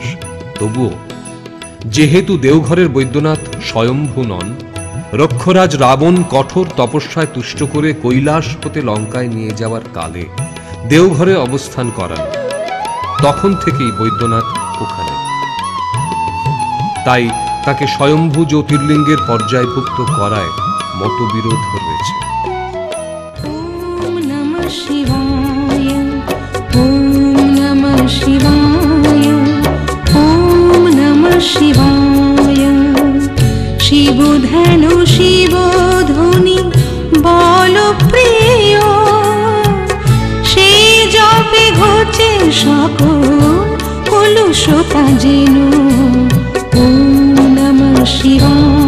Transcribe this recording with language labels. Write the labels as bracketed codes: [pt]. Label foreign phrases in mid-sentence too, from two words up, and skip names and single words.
[bn] তবুও যেহেতু দেওঘরের বৈদ্যনাথ স্বয়ম্ভু নন, রক্ষরাজ রাবণ কঠোর তপস্যায় তুষ্ট করে কৈলাস হতে লঙ্কায় নিয়ে যাওয়ার কালে দেওঘরে অবস্থান করান, তখন থেকেই বৈদ্যনাথ ওখানে। তাই তাকে স্বয়ম্ভু জ্যোতির্লিঙ্গের পর্যায়ভুক্ত করায় মতবিরোধ রয়েছে। [sa] ওম নমঃ শিবায়, ওম নমঃ শিবায়, ওম নমঃ শিবায়। [bn] শিব ধ্যান শিব ধ্বনি বল প্রিয়, সে জপে ঘটে সকল কলুষ কাজেন। [sa] ওম নমঃ শিবায়।